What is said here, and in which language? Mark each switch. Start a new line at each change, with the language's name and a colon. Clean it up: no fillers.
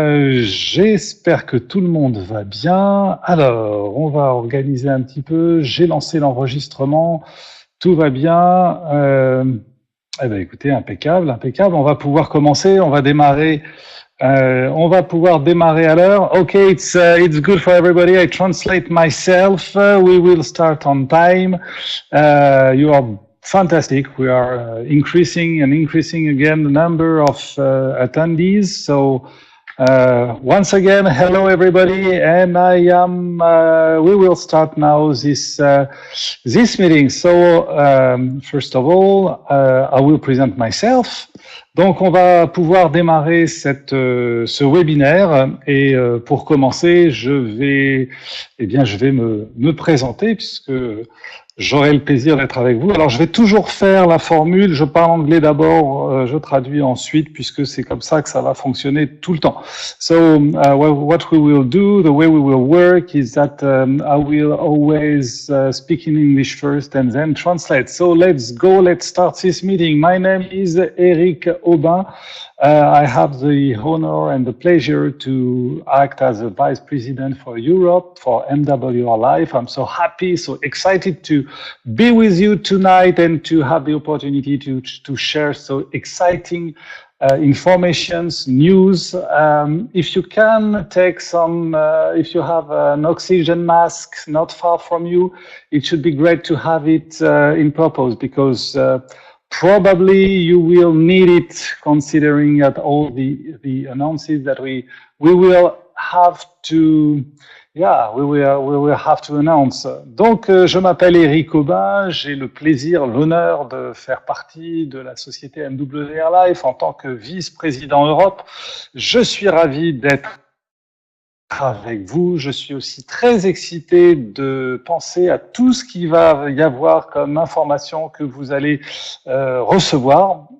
French: J'espère que tout le monde va bien. Alors, on va organiser un petit peu. J'ai lancé l'enregistrement. Tout va bien. Eh ben, écoutez, impeccable. On va pouvoir commencer. On va démarrer. On va pouvoir démarrer à l'heure.
English: Okay, it's good for everybody. I translate myself. We will start on time. You are fantastic. We are increasing again the number of attendees. So once again, hello everybody, and we will start now this meeting. So first of all, I will present myself.
French: Donc on va pouvoir démarrer ce webinaire et pour commencer, je vais me présenter puisque j'aurai le plaisir d'être avec vous. Alors, je vais toujours faire la formule. Je parle anglais d'abord, je traduis ensuite, puisque c'est comme ça que ça va fonctionner tout le temps.
English: So, what we will do, the way we will work is that I will always speak in English first and then translate. So, let's go. Let's start this meeting. My name is Eric Aubin. I have the honor and the pleasure to act as a vice president for Europe for MWR Life. I'm so happy, so excited to be with you tonight and to have the opportunity to share so exciting informations, news. If you can take some, if you have an oxygen mask not far from you, it should be great to have it in purpose because probably you will need it considering at all the announcements that we will have to we will have to announce.
French: Donc je m'appelle Eric Aubin, j'ai le plaisir, l'honneur de faire partie de la société MWR Life en tant que vice-président Europe. Je suis ravi d'être avec vous. Je suis aussi très excité de penser à tout ce qu'il va y avoir comme information que vous allez recevoir.